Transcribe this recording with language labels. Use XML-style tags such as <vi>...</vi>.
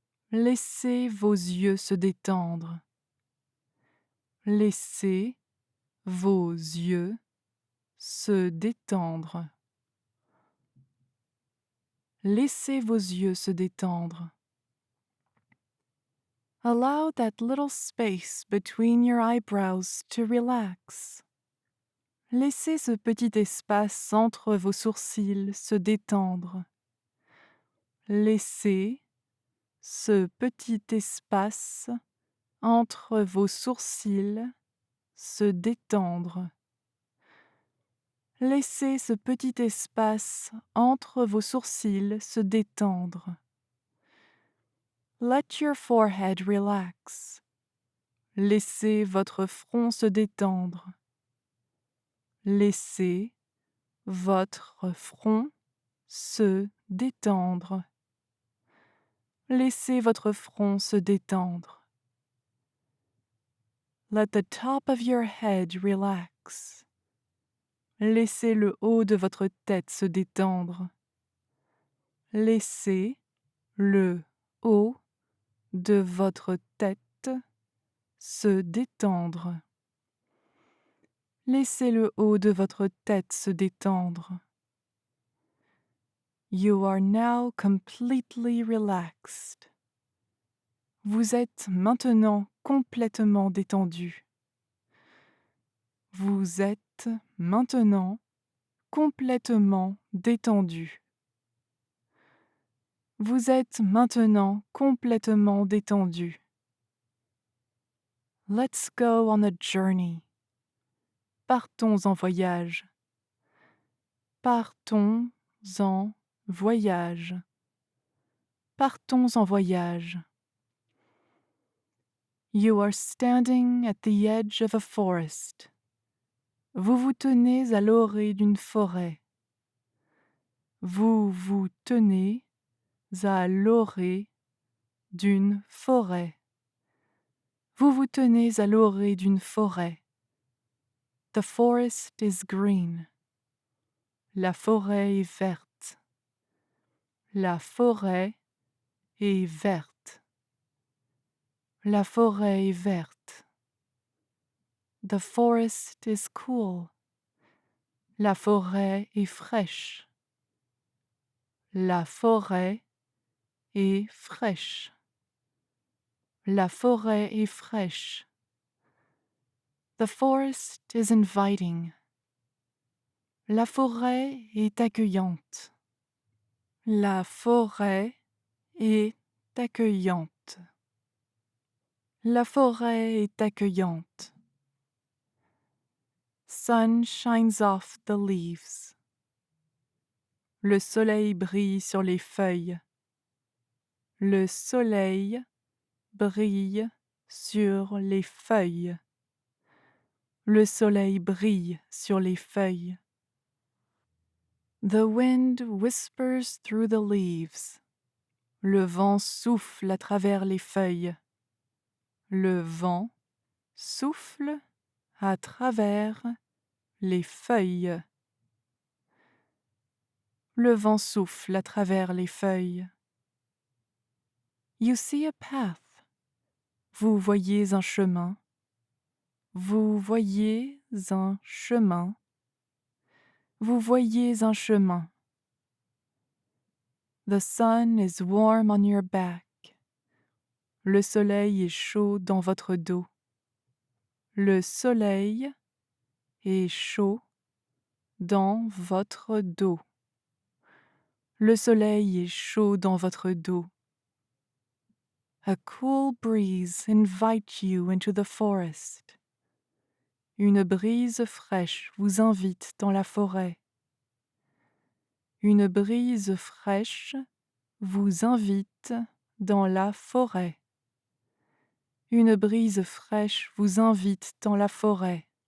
<fr>Laissez vos yeux se détendre. Laissez vos yeux se détendre. Laissez vos yeux se détendre.</fr> <en>Allow that little space between your eyebrows to relax.</en> <fr>Laissez ce petit espace entre vos sourcils se détendre. Laissez ce petit espace entre vos sourcils se détendre. Laissez ce petit espace entre vos sourcils se détendre.</fr> <en>Let your forehead relax.</en> <fr>Laissez votre front se détendre. Laissez votre front se détendre. Laissez votre front se détendre.</fr> <en>Let the top of your head relax.</en> <fr>Laissez le haut de votre tête se détendre. Laissez le haut de votre tête se détendre. Laissez le haut de votre tête se détendre.</fr> <en>You are now completely relaxed.</en> <fr>Vous êtes maintenant complètement détendu. Vous êtes maintenant complètement détendu. Vous êtes maintenant complètement détendu.</fr> <en>Let's go on a journey.</en> <fr>Partons en voyage. Partons en voyage. Partons en voyage.</fr> <en>You are standing at the edge of a forest.</en> <fr>Vous vous tenez à l'orée d'une forêt. Vous vous tenez à l'orée d'une forêt. Vous vous tenez à l'orée d'une forêt.</fr> <en>The forest is green.</en> <fr>La forêt est verte. La forêt est verte. La forêt est verte.</fr> <en>The forest is cool.</en> <fr>La forêt est fraîche. La forêt est fraîche. La forêt est fraîche.</fr> <en>The forest is inviting.</en> <fr>La forêt est accueillante. La forêt est accueillante. La forêt est accueillante.</fr> <en>Sun shines off the leaves.</en> <fr>Le soleil brille sur les feuilles. Le soleil brille sur les feuilles. Le soleil brille sur les feuilles.</fr> <en>The wind whispers through the leaves.</en> <fr>Le vent souffle à travers les feuilles. Le vent souffle à travers les feuilles. Le vent souffle à travers les feuilles.</fr> <en>You see a path.</en> <fr>Vous voyez un chemin. Vous voyez un chemin. Vous voyez un chemin.</fr> <en>The sun is warm on your back.</en> <fr>Le soleil est chaud dans votre dos. Le soleil est chaud dans votre dos. Le soleil est chaud dans votre dos.</fr> <en>A cool breeze invites you into the forest.</en> <fr>Une brise fraîche vous invite dans la forêt. Une brise fraîche vous invite dans la forêt. Une brise fraîche vous invite dans la forêt.</fr>